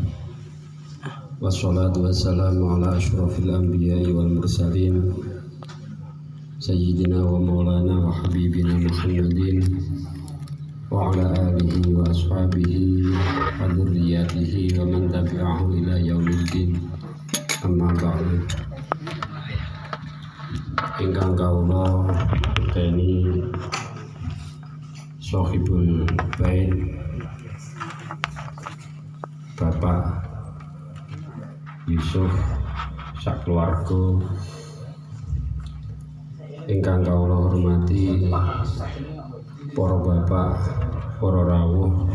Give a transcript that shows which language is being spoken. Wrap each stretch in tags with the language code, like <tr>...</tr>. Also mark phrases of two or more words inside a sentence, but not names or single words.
<ar>والصلاة والسلام على أشرف الأنبياء والمرسلين. سيدنا ومولانا وحبيبنا محمد وعلى آله وأصحابه وذريته ومن تبعه إلى يوم الدين. أما بعد.</ar> <jv>Ingkang kawula teni</jv> <ar>صاحب البيت</ar> <jv>Bapak Yusuf sakluwarga ingkang kawula hormati, para bapak, para rawuh,</jv>